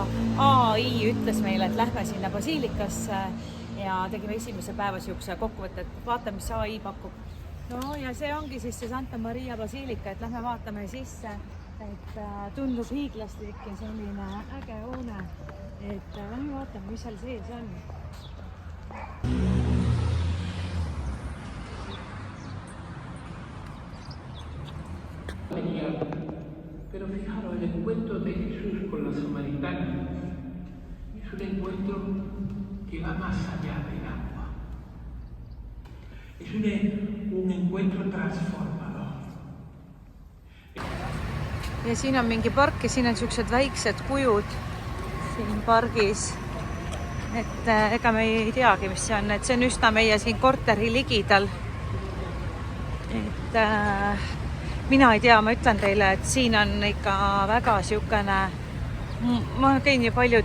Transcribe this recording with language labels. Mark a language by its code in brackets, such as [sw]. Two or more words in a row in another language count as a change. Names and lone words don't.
[et] AI ütles meile, et lähme sinna basiilikasse ja tegime esimese päeva siukse kokkuvõtte, et vaatame, mis AI pakub. No ja see ongi siis see Santa Maria basiilika, et lähme vaatame sisse, et tundub hiiglaslik ja selline äge hoone, et lähme vaatame, mis seal sees on. [es] Pero fijaros, el encuentro de Jesús con la samaritana es un encuentro que va más allá del agua. Es un encuentro transformador. [et] Ja siin on mingi park ja siin on siuksed väiksed kujud siin pargis. Et ega me ei teagi, mis see on. Et see on üsna meie siin korteri ligidal. Et mina ei tea, ma ütlen teile, et siin on ikka väga siukene, ma käin ju palju